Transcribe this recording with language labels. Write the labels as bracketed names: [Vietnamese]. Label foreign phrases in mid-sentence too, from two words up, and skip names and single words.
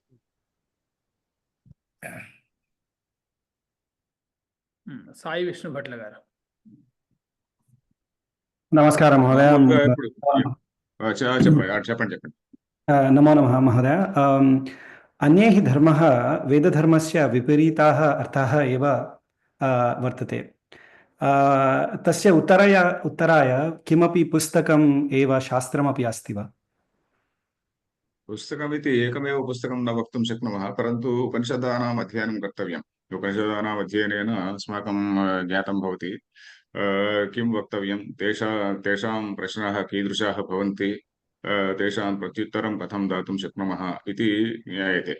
[Telugu] సాయి విష్ణు భట్ల గారు. [Sanskrit] నమస్కారం మహోదయ. [Telugu] చెప్పండి. [Sanskrit] నమో నమః మహోదయ. అన్యే హి ధర్మః వేదధర్మస్య విపరీతాः అర్థాः एव वर्तते. तस्य उत्तराय किमपि पुस्तकम् एव शास्त्रमपि अस्ति वा? पुस्तकमिति एकमेव पुस्तकं न वक्तुं शक्नुमः, परन्तु उपनिषदानाम् अध्ययनं कर्तव्यम्. उपनिषदानाम् अध्ययनेन अस्माकं ज्ञातं भवति किं वक्तव्यं, तेषां प्रश्नाः कीदृशाः भवन्ति, तेषां प्रत्युत्तरं कथं दातुं शक्नुमः इति ज्ञायते.